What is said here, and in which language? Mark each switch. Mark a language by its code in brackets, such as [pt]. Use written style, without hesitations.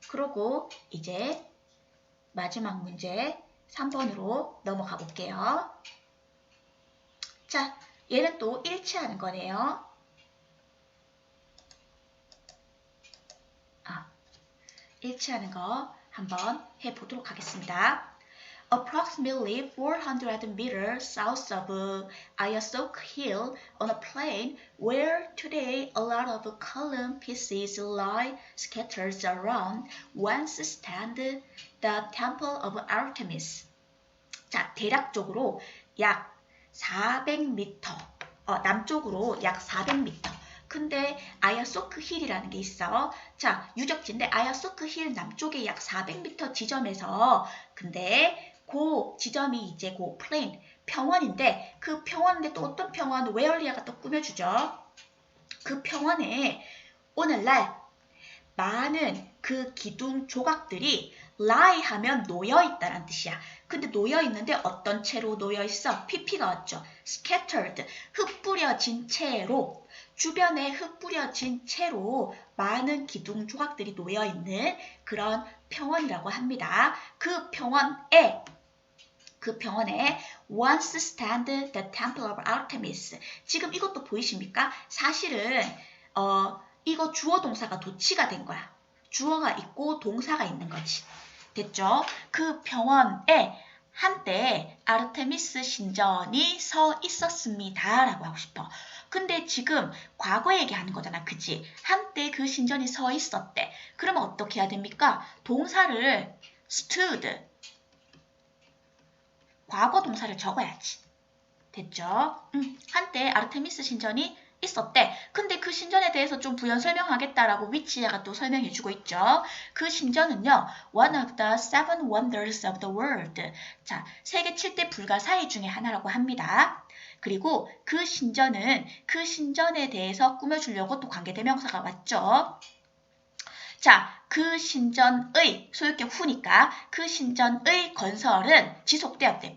[ko] 그러고 이제 마지막 문제 3번으로 넘어가 볼게요. 자, 얘는 또 일치하는 거네요. 일치하는 거 한번 해보도록 하겠습니다. [en] Approximately 400 meters south of Ayasok Hill on a plain where today a lot of column pieces lie scattered around, once stand the Temple of Artemis. [ko] 자, 대략적으로 약 400m, 남쪽으로 약 400m. 근데 아야소크 힐이라는 게 있어. 자, 유적지인데 아야소크 힐 남쪽에 약 400m 지점에서 근데 그 지점이 이제 그 플레인, 평원인데 그 평원인데 또 어떤 평원, 웨얼리아가 또 꾸며주죠. 그 평원에 오늘날 많은 그 기둥 조각들이 lie 하면 놓여있다는 뜻이야. 근데 놓여있는데 어떤 채로 놓여있어? PP가 왔죠. scattered, 흩뿌려진 채로, 주변에 흩뿌려진 채로 많은 기둥 조각들이 놓여있는 그런 평원이라고 합니다. 그 평원에 [en] once stand the Temple of Artemis. [ko] 지금 이것도 보이십니까? 사실은 이거 주어 동사가 도치가 된 거야. 주어가 있고 동사가 있는 거지. 됐죠? 그 병원에 한때 아르테미스 신전이 서 있었습니다. 라고 하고 싶어. 근데 지금 과거 얘기하는 거잖아. 그치? 한때 그 신전이 서 있었대. 그러면 어떻게 해야 됩니까? 동사를 stood, 과거 동사를 적어야지. 됐죠? 한때 아르테미스 신전이 있었대. 근데 그 신전에 대해서 좀 부연 설명하겠다라고 위치아가 또 설명해주고 있죠. 그 신전은요, [en] one of the seven wonders of the world. [ko] 자, 세계 7대 불가사의 중에 하나라고 합니다. 그리고 그 신전은 그 신전에 대해서 꾸며주려고 또 관계대명사가 왔죠. 자, 그 신전의, 소유격 후니까 그 신전의 건설은 지속되었대.